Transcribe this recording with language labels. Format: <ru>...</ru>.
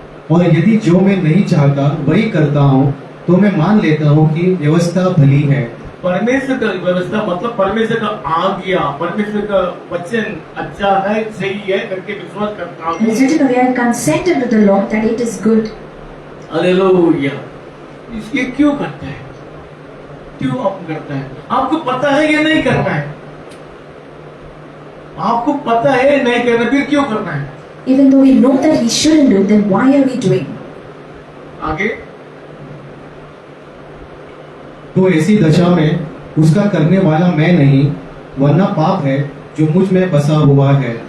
<hi>और यदि जो मैं नहीं चाहता वही करता हूँ, तो मैं मान लेता हूँ कि व्यवस्था भली है। परमेश्वर का व्यवस्था मतलब परमेश्वर का आज्ञा, परमेश्वर का वचन अच्छा है, सही है करके विश्वास करता</hi> <en>And it's</en> <hi>हूँ।</hi> <en>written here, consent unto the Lord that it is good.</en> <hi>Hallelujah. ये क्यों करता है? क्यों आप करता है? आपको पता है ये नहीं करना है, आपको पता है नहीं करना, फिर क्यों करना है?</hi> <en>Even though we know that we shouldn't do, then why are we doing?</en> <hi>आगे तो ऐसी दशा में उसका करने वाला मैं नहीं, वरना पाप है जो मुझ में बसा हुआ है।</hi>